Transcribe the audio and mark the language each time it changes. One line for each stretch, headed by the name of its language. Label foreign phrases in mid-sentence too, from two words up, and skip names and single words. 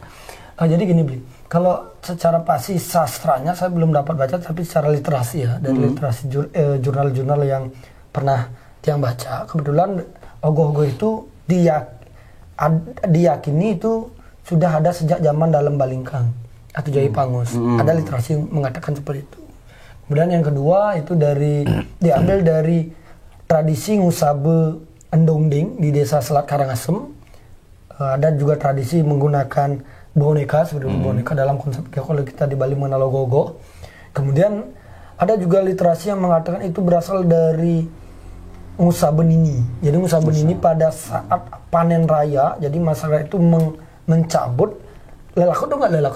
Indonesian: Jadi gini Bli, kalau secara pasti sastranya saya belum dapat baca, tapi secara literasi ya, dari literasi jurnal-jurnal yang pernah tiang baca, kebetulan ogoh-ogoh itu diyakini itu sudah ada sejak zaman dalam Balingkang atau Jawi Pangus. Ada literasi mengatakan seperti itu. Kemudian yang kedua itu diambil dari tradisi ngusabe endongding di desa Selat Karangasem. Ada juga tradisi menggunakan boneka seperti boneka dalam konsep kalau kita di Bali mengenal ogoh-ogoh. Kemudian ada juga literasi yang mengatakan itu berasal dari ngusabenini. Jadi ngusabenini pada saat panen raya, jadi masyarakat itu mencabut lelakut tuh nggak lelakut?